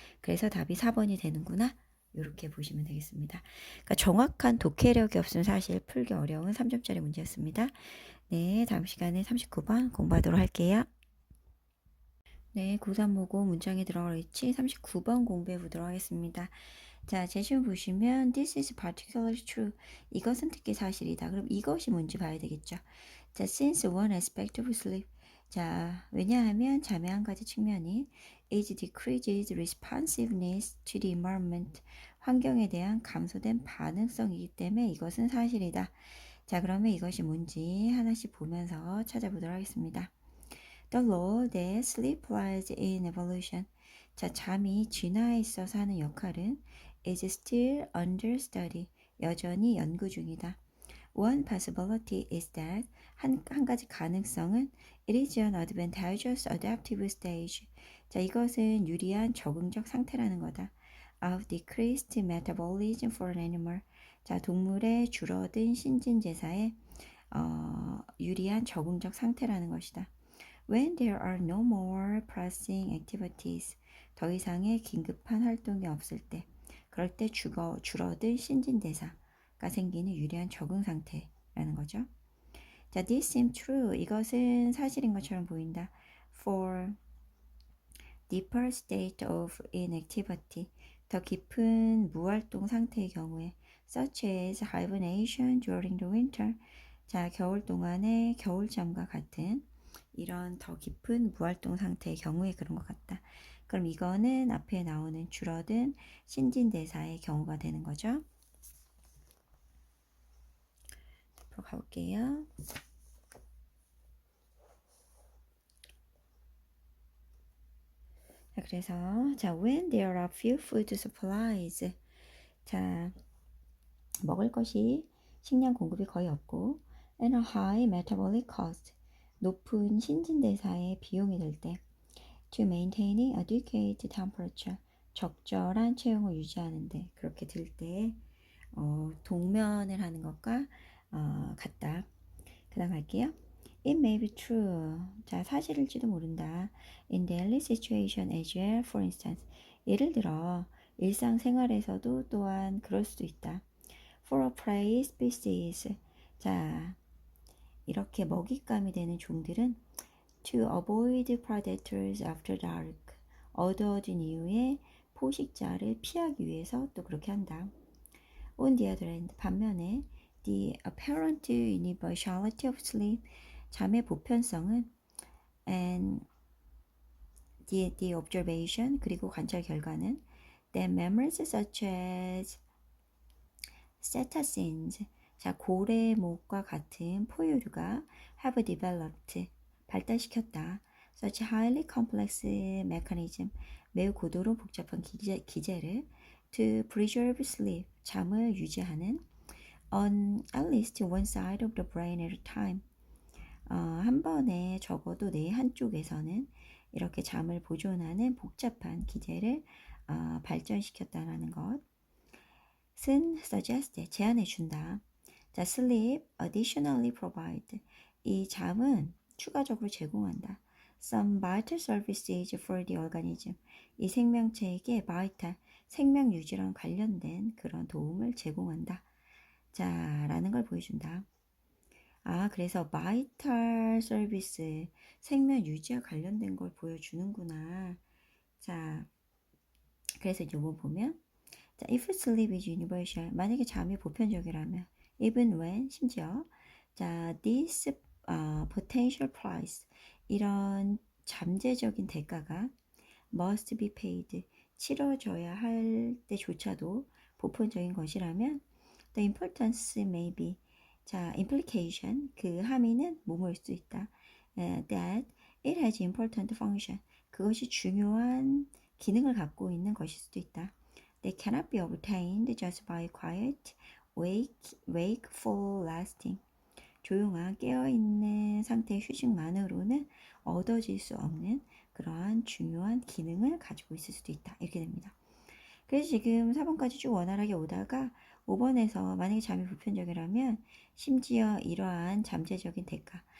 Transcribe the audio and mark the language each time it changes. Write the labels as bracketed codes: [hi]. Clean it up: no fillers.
[ko] 그래서 답이 4번이 되는구나. 이렇게 보시면 되겠습니다. 그러니까 정확한 독해력이 없으면 사실 풀기 어려운 3점짜리 문제였습니다. 네, 다음 시간에 39번 공부하도록 할게요. 네, 고3 모고 문장에 들어갈 위치 39번 공부해 보도록 하겠습니다. [en] 자, [ko] 제시문 보시면 [en] This is particularly true. [ko] 이것은 특히 사실이다. 그럼 이것이 뭔지 봐야 되겠죠. [en] 자, since one aspect of sleep. 자, 왜냐하면 [ko] 잠의 한 가지 측면이 [en] is decreases responsiveness to the environment. [ko] 환경에 대한 감소된 반응성이기 때문에 이것은 사실이다. 자, 그러면 이것이 뭔지 하나씩 보면서 찾아보도록 하겠습니다. [en] The role that sleep plays in evolution. [ko] 자, 잠이 진화에 있어서 하는 역할은 [en] is still under study. [ko] 여전히 연구 중이다. [en] One possibility is that [ko] 한 가지 가능성은 [en] it is an advantageous adaptive stage. [ko] 자, 이것은 유리한 적응적 상태라는 거다. [en] Of decreased metabolism for an animal. [ko] 자, 동물의 줄어든 신진대사에 유리한 적응적 상태라는 것이다. [en] When there are no more pressing activities. [ko] 더 이상의 긴급한 활동이 없을 때. 그럴 때 줄어든 신진대사가 생기는 유리한 적응 상태라는 거죠. [en] 자, this seems true. [ko] 이것은 사실인 것처럼 보인다. [en] For deeper state of inactivity. [ko] 더 깊은 무활동 상태의 경우에 [en] such as hibernation during the winter. [ko] 자, 겨울 동안의 겨울잠과 같은 이런 더 깊은 무활동 상태의 경우에 그런 것 같다. 그럼 이거는 앞에 나오는 줄어든 신진대사의 경우가 되는 거죠. 앞으로 가볼게요. [en] 자, [ko] 그래서 [en] when there are few food supplies. [ko] 자, 먹을 것이 식량 공급이 거의 없고 [en] and a high metabolic cost. [ko] 높은 신진대사의 비용이 될 때 [en] to maintaining adequate temperature. [ko] 적절한 체온을 유지하는데 그렇게 될 때 동면을 하는 것과 같다. 그 다음 할게요. [en] It may be true. [ko] 자, 사실일지도 모른다. [en] In daily situation as well, for instance. [ko] 예를 들어 일상생활에서도 또한 그럴 수도 있다. [en] For a prey species. 자, [ko] 이렇게 먹잇감이 되는 종들은 [en] to avoid predators after dark. [ko] 어두워진 이후에 포식자를 피하기 위해서 또 그렇게 한다. [en] On the other hand, [ko] 반면에 [en] the apparent universality of sleep, [ko] 잠의 보편성은 [en] and the observation, [ko] 그리고 관찰 결과는 [en] that memories such as cetaceans, 자, [ko] 고래목과 같은 포유류가 [en] have developed, [ko] 발달시켰다. [en] such highly complex mechanism, [ko] 매우 고도로 복잡한 기제를 [en] to preserve sleep, [ko] 잠을 유지하는 [en] on at least one side of the brain at a time. [ko] 한 번에 적어도 뇌 한쪽에서는 이렇게 잠을 보존하는 복잡한 기제를 발전시켰다라는 것은 suggest, 제안해 준다. [en] 자, sleep additionally provide. [ko] 이 잠은 추가적으로 제공한다. [en] Some vital services for the organism. [ko] 이 생명체에게 vital, 생명 유지랑 관련된 그런 도움을 제공한다. 자, 라는 걸 보여준다. 그래서 바이탈 서비스, 생명 유지와 관련된 걸 보여주는구나. 자, 그래서 요거 보면, 자, [en] if sleep is universal, [ko] 만약에 잠이 보편적이라면, [en] even when, [ko] 심지어, 자, [en] this potential price, [ko] 이런 잠재적인 대가가 [en] must be paid, [ko] 치러져야 할 때조차도 보편적인 것이라면, [en] the importance may be, [ko] 자, implication, 그 함의는 뭐뭐일 수 있다. [en] That it has important function, [ko] 그것이 중요한 기능을 갖고 있는 것일 수도 있다. [en] They cannot be obtained just by quiet, wakeful lasting. [ko] 조용한 깨어있는 상태의 휴식만으로는 얻어질 수 없는 그러한 중요한 기능을 가지고 있을 수도 있다. 이렇게 됩니다. 그래서 지금 4번까지 쭉 원활하게 오다가 5번에서 만약에 잠이 불편적이라면 심지어 이러한 잠재적인 대가.